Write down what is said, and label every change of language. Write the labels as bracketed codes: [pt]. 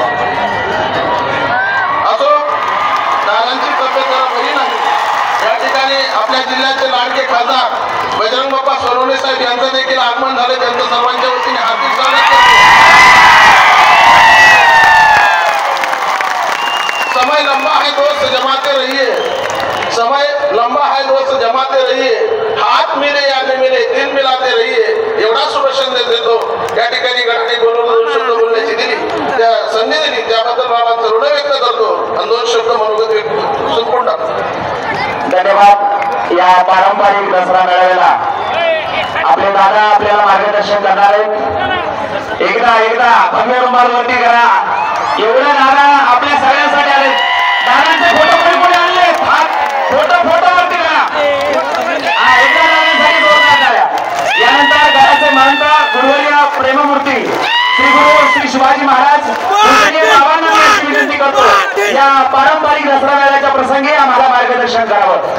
[mr] असो, दादांची तब्येत जरा बरी नाही। या ठिकाणी आपल्या जिल्ह्याचे लाडके खासदार बजरंग बाप्पा सोनवणे साहेब यांचं देखील आगमन झाले, त्यांचं सर्वांच्या वतीने हार्दिक स्वागत करतो। [hi] समय लंबा है दोस्त जमाते रहिए, समय लंबा है दोस्त जमाते रहिए, हात मिले या न मिले दिल मिलाते रहिए, [mr] एवढा शुभ संदेश देतो। या ठिकाणी गडाने बोलवून 2 शब्द बोलण्याची दिली, त्या संधी दिली, त्याबद्दल बाबांचं ऋण व्यक्त करतो आणि 2 शब्द मनोगत व्यक्त संपूर्ण टाकतो। धन्यवाद। या पारंपरिक दसरा मेळाव्याला आपले दादा आपल्याला मार्गदर्शन करणार आहेत। एकदा भव्य रुमालवरती करा। एवढे दादा आपल्या सगळ्यांसाठी आले। दादांचे फोटो कोणी आणले? फोटो वरती करा। एकदा दादांसाठी जोरदार टाळ्या। यानंतर घराचे महंत गुरुवर्य प्रेममूर्ती श्री गुरु श्री शिवाजी महाराज बाबांना विनंती करतो, या पारंपरिक दसरा मेळ्याच्या प्रसंगी आम्हाला मार्गदर्शन करावं।